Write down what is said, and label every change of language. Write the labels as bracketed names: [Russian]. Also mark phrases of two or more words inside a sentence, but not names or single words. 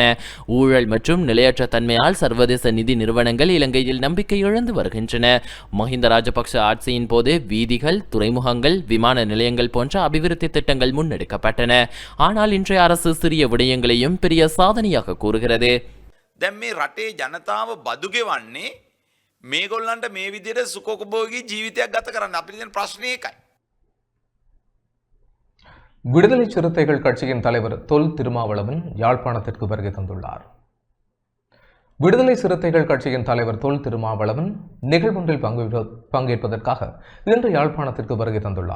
[Tamil] ஊழல் மற்றும் நிலையற்ற தன்மையால் சர்வதேச நிதி நிறுவனங்கள் இலங்கையில் நம்பிக்கை இழந்து வருகின்றன. மஹிந்த ராஜபக்ஷ ஆட்சியின் போது வீதிகள், துறைமுகங்கள், விமான நிலையங்கள் போன்ற அபிவிருத்தி திட்டங்கள் முன்னெடுக்கப்பட்டன. ஆனால் இன்றைய அரசு சிறிய விடயங்களையும் பெரிய சாதனையாக கூறுகிறது. [Sinhala] දැන් මේ රටේ ජනතාව බදු ගෙවන්නේ මේගොල්ලන්ට මේ විදිහට සුඛෝපභෝගී ජීවිතයක් ගත කරන්න. අපිට තියෙන ප්‍රශ්නේ ඒකයි. [Tamil] விடுதலை சிறுத்தைகள் கட்சியின் தலைவர் தொல் திருமாவளவன் யாழ்ப்பாணத்திற்கு வருகை தந்துள்ளார். விடுதலை சிறுத்தைகள் கட்சியின் தலைவர் தொல் திருமாவளவன் நிகழ்வொன்றில் பங்கேற்பதற்காக இன்று யாழ்ப்பாணத்திற்கு வருகை தந்துள்ளார்.